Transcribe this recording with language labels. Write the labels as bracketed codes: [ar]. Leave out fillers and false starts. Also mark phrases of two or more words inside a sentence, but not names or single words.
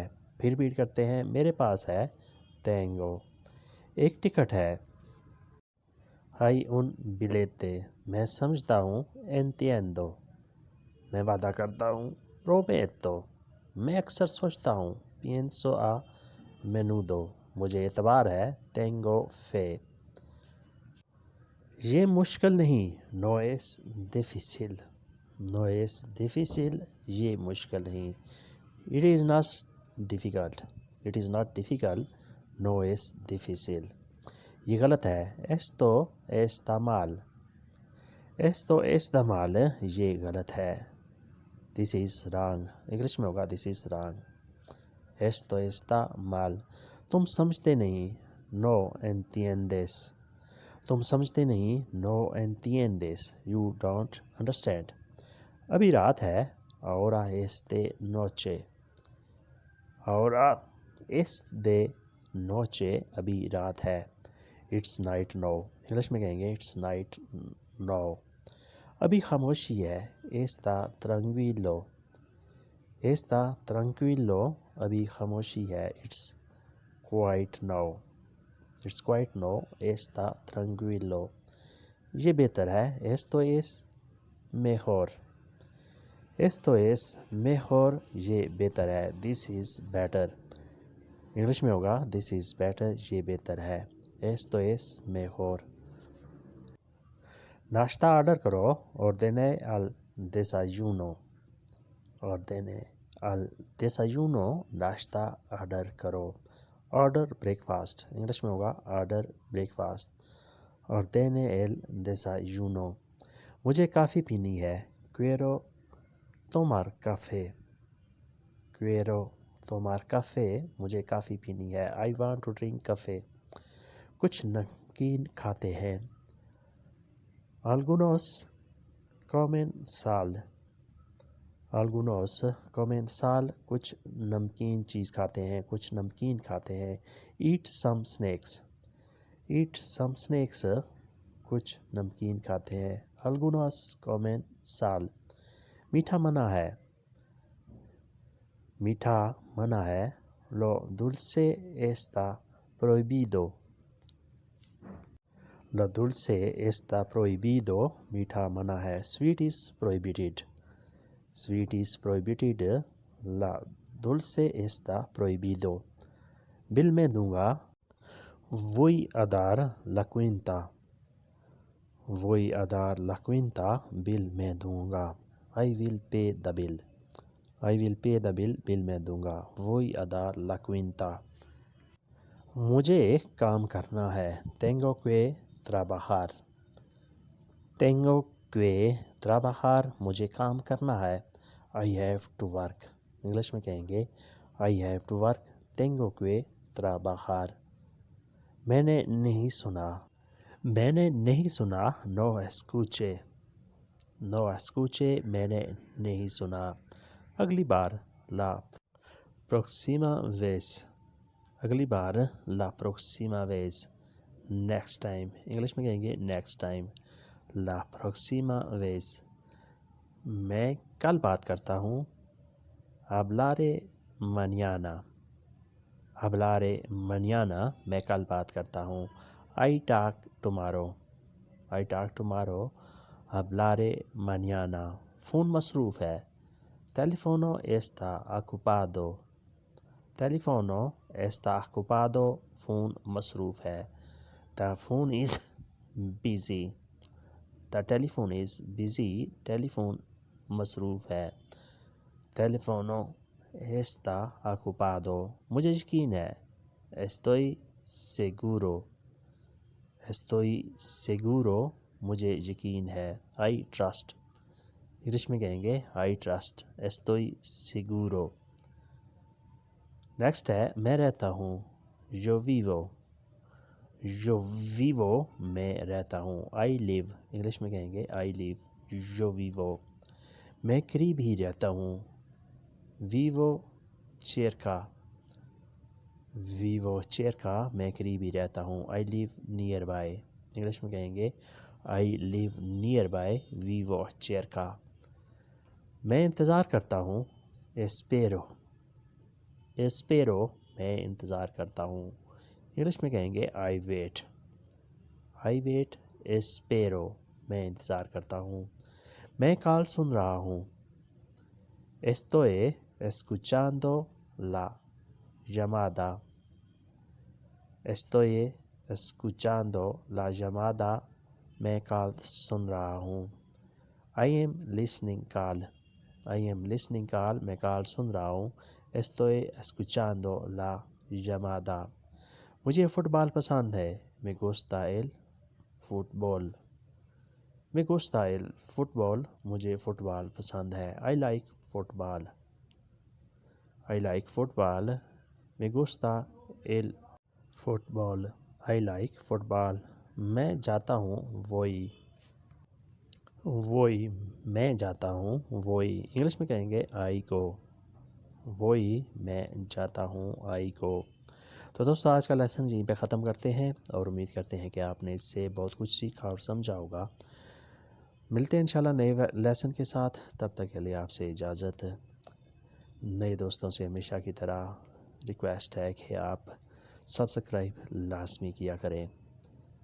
[ur] پھر ریپیٹ کرتے ہیں، میرے پاس ہے تینگو، ایک ٹکٹ ہے، [es] hay un billete, [ur] میں سمجھتا ہوں، انتیندو میں وعدہ کرتا ہوں، پرومیتو میں اکثر سوچتا ہوں، [es] pienso a menudo [ur] مجھے اعتبار ہے، [es] tengo fe. [ur] یہ مشکل نہیں، [es] no es difícil, no es difícil [ur] یہ مشکل نہیں، [en] it is not difficult, it is not difficult, [es] no es difícil. [ur] یہ غلط ہے، [es] esto está mal, esto está mal [ur] یہ غلط ہے، [en] this is wrong, [ur] انگلش میں ہوگا [en] this is wrong, [es] esto está mal. [ur] تم سمجھتے نہیں، [es] no entiendes, [ur] تم سمجھتے نہیں، [es] no entiendes, [en] you don't understand. [ur] ابھی رات ہے، [es] ahora es de noche، ahora es de noche [ur] ابھی رات ہے، [en] it's night now, [ur] انگلش میں کہیں گے [en] it's night now. [ur] ابھی خاموشی ہے، [es] está tranquilo، está tranquilo [ur] ابھی خاموشی ہے، [en] it's quiet now, it's quiet now, [es] está tranquilo۔ [ur] یہ بہتر ہے، [es] esto es mejor، esto es mejor [ur] یہ بہتر ہے، [en] this is better، [ur] انگلش میں ہوگا [en] this is better [ur] یہ بہتر ہے، [es] esto es mejor۔ [ur] ناشتہ آرڈر کرو، [es] ordene al desayuno، ordene al desayuno [ur] ناشتہ آرڈر کرو، [en] order breakfast, [ur] انگلش میں ہوگا [en] order breakfast, [es] ordene el desayuno۔ [ur] مجھے کافی پینی ہے، [es] quiero tomar café، quiero tomar café [ur] مجھے کافی پینی ہے، [en] I want to drink coffee۔ [ur] کچھ نمکین کھاتے ہیں، [es] algunos comen sal، algunos comen sal [ur] کچھ نمکین چیز کھاتے ہیں، کچھ نمکین کھاتے ہیں، [en] eat some snacks، eat some snacks [ur] کچھ نمکین کھاتے ہیں، [es] algunos comen sal۔ [ur] میٹھا منع ہے، میٹھا منع ہے، [es] lo dulce está prohibido، lo dulce está prohibido [ur] میٹھا منع ہے، [en] sweet is prohibited، sweet is prohibited، [es] la dulce está prohibido۔ [ur] بل میں دوں گا، [es] voy a dar la cuenta، voy a dar la cuenta [ur] بل میں دوں گا، [en] I will pay the bill، I will pay the bill [ur] بل میں دوں گا، [es] voy a dar la cuenta۔ [ur] مجھے کام کرنا ہے، [es] tengo que trabajar، tengo que trabajar [ur] مجھے کام کرنا ہے، [en] I have to work، [ur] انگلش میں کہیں گے [en] I have to work، [es] tengo que trabajar۔ [ur] میں نے نہیں سنا، میں نے نہیں سنا، [es] no escuché، no escuché [ur] میں نے نہیں سنا۔ اگلی بار، [es] la próxima vez، [ur] اگلی بار [es] la próxima vez، [en] next time, [ur] انگلش میں کہیں گے [en] next time, [es] la próxima vez۔ [ur] میں کل بات کرتا ہوں، [es] hablaré mañana، hablaré mañana [ur] میں کل بات کرتا ہوں. [en] I talk tomorrow. I talk tomorrow. [es] hablaré mañana. [ur] فون مصروف ہے. [es] Teléfono está ocupado. Teléfono está ocupado. [ur] فون مصروف ہے. [en] The phone is busy. The telephone is busy. [ur] ٹیلیفون مصروف ہے. [es] Teléfono está ocupado. [ur] مجھے یقین ہے. [es] Estoy seguro. Estoy seguro. [ur] مجھے یقین ہے. [en] I trust. [ur] انگلش میں کہیں گے [en] I trust. [es] Estoy seguro. [ur] نیکسٹ ہے میں رہتا ہوں. [es] Yo vivo. Yo vivo. [ur] میں رہتا ہوں. [en] I live. [ur] انگلش میں کہیں گے [en] I live. [es] Yo vivo. [ur] میں قریب ہی رہتا ہوں. [es] Vivo cerca. Vivo cerca. [ur] میں قریب ہی رہتا ہوں. [en] I live nearby. [ur] انگلش میں کہیں گے [en] I live nearby. [es] Vivo cerca. [ur] میں انتظار کرتا ہوں. [es] Espero. Espero. [ur] میں انتظار کرتا ہوں. انگلش میں کہیں گے [en] I wait. I wait. [es] Espero. [ur] میں انتظار کرتا ہوں. میں کال سن رہا ہوں. [es] Estoy escuchando la llamada. Estoy escuchando la llamada. [ur] میں کال سن رہا ہوں. [en] I am listening call. I am listening call. [ur] میں کال سن رہا ہوں. [es] Estoy escuchando la llamada. [ur] مجھے فٹ بال پسند ہے. [es] Me gusta el fútbol. Me gusta el fútbol. [ur] مجھے فٹ بال پسند ہے. [en] I like football. I like football. [es] Me gusta el fútbol. [en] I like football. [ur] میں جاتا ہوں. [es] voy. voy. [ur] میں جاتا ہوں. voy. انگلش میں کہیں گے [en] I go. [es] voy. [ur] میں جاتا ہوں. [en] I go. [ur] تو دوستو آج کا لیسن یہیں پہ ختم کرتے ہیں اور امید کرتے ہیں کہ آپ نے اس سے بہت کچھ سیکھا اور سمجھا ہوگا. ملتے ہیں انشاءاللہ نئے لیسن کے ساتھ. تب تک کے لیے آپ سے اجازت. نئے دوستوں سے ہمیشہ کی طرح ریکویسٹ ہے کہ آپ سبسکرائب لازمی کیا کریں.